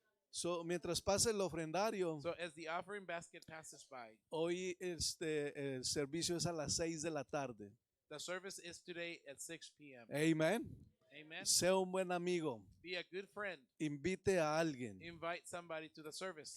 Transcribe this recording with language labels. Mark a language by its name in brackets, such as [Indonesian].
[Spanish] So, mientras pasa el ofrendario, [English] So as the offering basket passes by, [Spanish] hoy el servicio es a las 6 de la tarde. [English] the service is today at 6 p.m. Amen. Amen. [Spanish] Sea un buen amigo. [English] Be a good friend. [Spanish] Invite a alguien [English] Invite somebody to the service